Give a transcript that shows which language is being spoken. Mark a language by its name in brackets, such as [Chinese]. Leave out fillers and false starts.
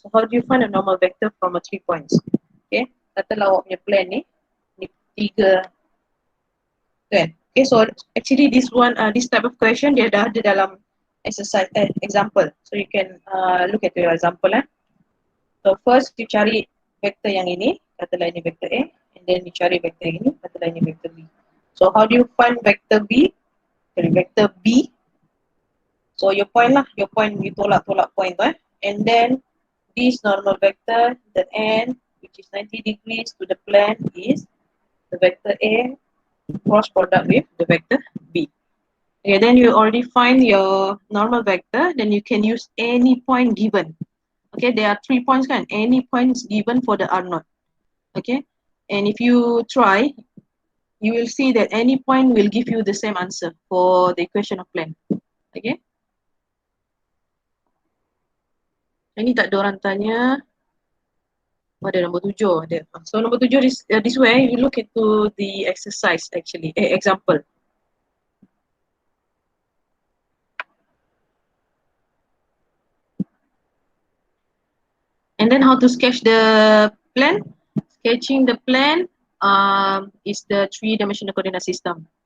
[English] So how do you find a normal vector from a 3 points? [Malay] Okay, katalah awak punya plan ni 3 kan. [English] Okay, so actually this type of question [Malay] dia dah ada dalam [English] exercise example. So you can look at your example. [Malay] So first you cari vektor yang ini, katalah ini vektor A, and then you cari vektor yang ini, katalah ini vektor B. [English] So how do you find vektor B? [Malay] Cari vektor B. [English] So your point lah, your point you tolak point tu and then this normal vector, the n which is 90 degrees to the plane is the vector A cross product with the vector B. Okay, then you already find your normal vector, then you can use any point given. Okay, there are 3 points kan, any points given for the R0. Okay, and if you try, you will see that any point will give you the same answer for the equation of plan. [Malay] Okay, ini tak ada orang tanya. Oh, ada nombor 7 ada. [English] So nombor 7 this way you look into the exercise actually, example. And then how to sketch the plan? Sketching the plan is the 3-dimensional coordinate system.